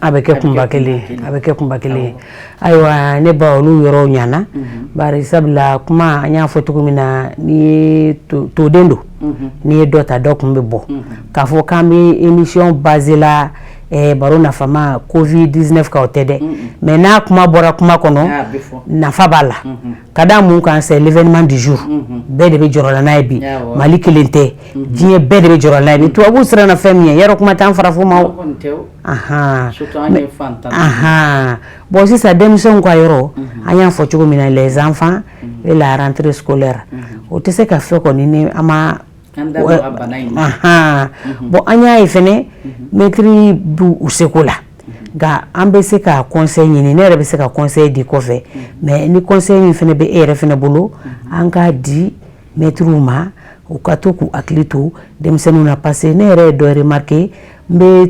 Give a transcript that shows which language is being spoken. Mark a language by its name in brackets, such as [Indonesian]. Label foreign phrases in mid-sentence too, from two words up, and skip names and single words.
[Bambara] a bɛ kɛ kunba kelen ayiwa ne ba olu yɔrɔ ɲana bari sabula kuma an y'a fɔ cogo min na ni toden don ni ye dɔ ta dɔ kun bɛ bɔ k'a fɔ k'an bɛ [French] émission basée [Bambara] la baro nafama covid-19 ka o tɛ dɛ mais n'a kuma bɔra kuma kɔnɔ nafa b'a la ka da mun kan [French] c'est l'événement du jour [Bambara] bɛɛ de bɛ jɔrɔla n'a ye bi Mali kelen tɛ diɲɛ bɛɛ de bɛ jɔrɔla n'a ye bi tubabu siranna fɛn min ye yarɔ kuma t'an farafo ma o bon sisan denmisɛnw ka yɔrɔ an y'a fɔ cogo min na [French] les enfants et la rentrée scolaire [Bambara] o tɛ se ka fɛ kɔni ni an ma bon an y'a ye fɛnɛ maître bu u seko la nka an bɛ se ka conseil ɲini ne yɛrɛ bɛ se ka conseil di kɔfɛ mais ni conseil min fɛnɛ bɛ e yɛrɛ fɛnɛ bolo an k'a di maîtres ma u ka to k'u hakili to denmisɛnninw na [French] parce que [Bambara] ne yɛrɛ ye dɔ remarquer n bɛ